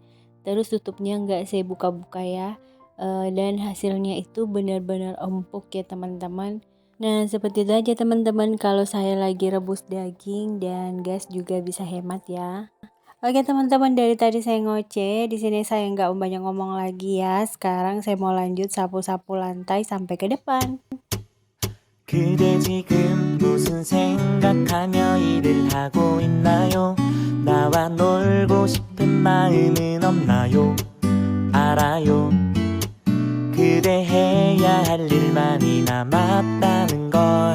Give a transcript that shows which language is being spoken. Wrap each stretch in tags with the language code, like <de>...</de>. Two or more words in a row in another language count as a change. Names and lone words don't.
<id>Terus tutupnya enggak saya buka-buka ya. Dan hasilnya itu benar-benar empuk ya teman-teman. Nah, seperti itu aja teman-teman kalau saya lagi rebus daging, dan gas juga bisa hemat ya. Oke teman-teman, dari tadi saya ngoceh, di sini saya nggak banyak ngomong lagi ya. Sekarang saya mau lanjut sapu-sapu lantai sampai ke depan.</id> <ko>그대 지금 무슨 생각하며 일을 하고 있나요? 나와 놀고 싶은 마음은 없나요? 알아요. 그대 해야 할 일 많이 남았다는 걸.</ko>